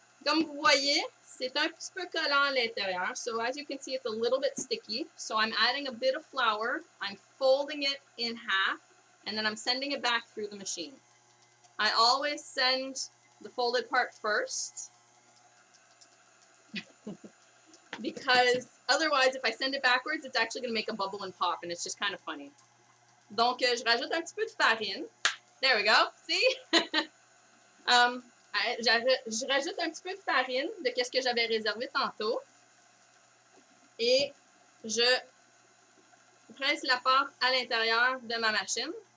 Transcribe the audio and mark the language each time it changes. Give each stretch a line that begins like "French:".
French: Comme vous voyez, c'est un petit peu collant à l'intérieur.
English: So as you can see, it's a little bit sticky. So I'm adding a bit of flour. I'm folding it in half, and then I'm sending it back through the machine. I always send the folded part first because otherwise, if I send it backwards, it's actually going to make a bubble and pop, and it's just kind of funny.
French: Donc, je rajoute un petit peu de farine.
English: There we go. See?
French: Je rajoute un petit peu de farine de ce que j'avais réservé tantôt. Et je presse la pâte à l'intérieur de ma machine.